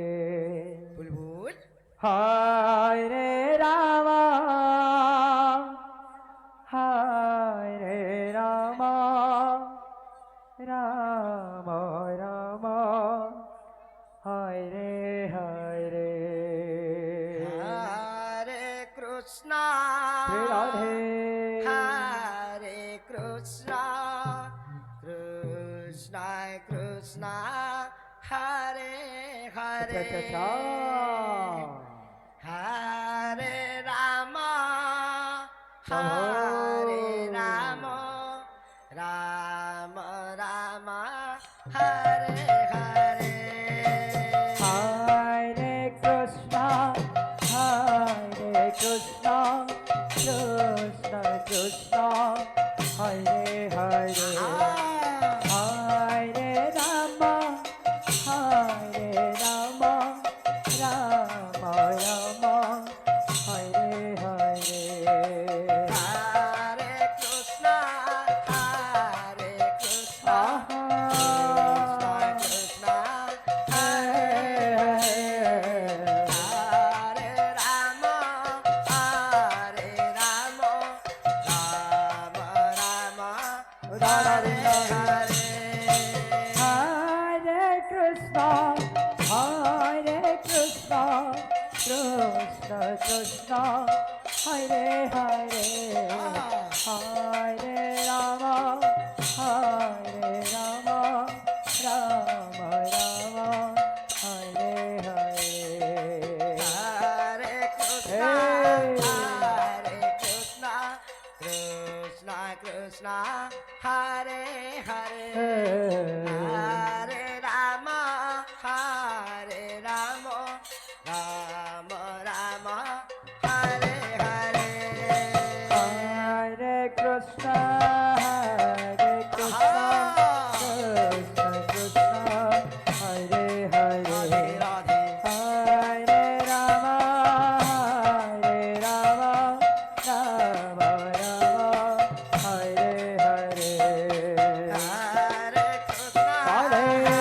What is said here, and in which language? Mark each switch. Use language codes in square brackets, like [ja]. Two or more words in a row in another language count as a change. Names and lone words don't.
[sa] বুলবুল हरे रामा हरे रामा राम राम हरे हरे হরে কৃষ্ণ श्री राधे হরে কৃষ্ণ কৃষ্ণ কৃষ্ণ হরে হরে [hi] अच्छा अच्छा [sa] হরে রাম হরে রাম রাম রাম হরে হরে हरे कृष्णा कृष्णा कृष्णा हरे हरे हरे राम राम राम हरे हरे হরে কৃষ্ণ হরে কৃষ্ণ आहा কৃষ্ণ হরে হরে রাম হরে রাম রাম রাম হরে হরে हरे कृष्णा कृष्ण कृष्ण हरे हरे हरे राम राम राम हरे हरे হরে কৃষ্ণ হরে কৃষ্ণ কৃষ্ণ কৃষ্ণ হরে হরে হরে রাম হরে রাম রাম রাম হরে হরে हरे कृष्ण कृष्ण कृष्ण हरे রাধে हरे রাধে हरे राम राम राम हरे हरे হরে কৃষ্ণ राधे